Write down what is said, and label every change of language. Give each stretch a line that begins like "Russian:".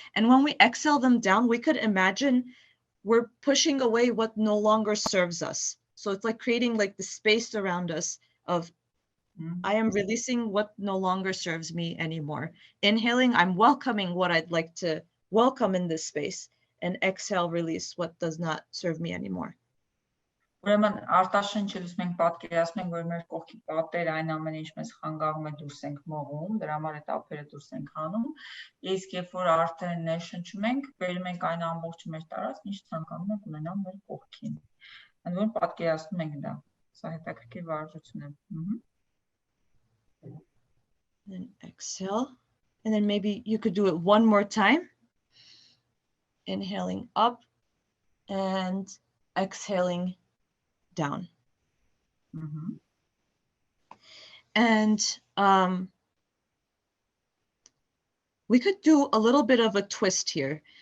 English: And when we exhale them down, we could imagine we're pushing away what no longer serves us. So it's like creating like the space around us of, I am releasing what no longer serves me anymore. Inhaling, I'm welcoming what I'd like to welcome in this space. And exhale, release what does not serve me anymore.
Armenian: Ուրեմն արտաշնչելուց մենք պատկերացնում ենք, որ մեր կողքի պատերը այն ամենը ինչ մեզ խանգարում է դուրս ենք մողում, դրա համար այդ ափերը դուրս ենք հանում, իսկ երբ որ արդեն ներշնչում ենք, բերում ենք այն ամբողջը մեր տարածք, ինչ ցանկանում ենք ունենալ մեր կողքին։ Ընդ որում պատկերացնում ենք դա, սա հետաքրքիր վարժություն է։
English: Then exhale, and then maybe you could do it one more time. Inhaling up and exhaling down. And we could do a little bit of a twist here.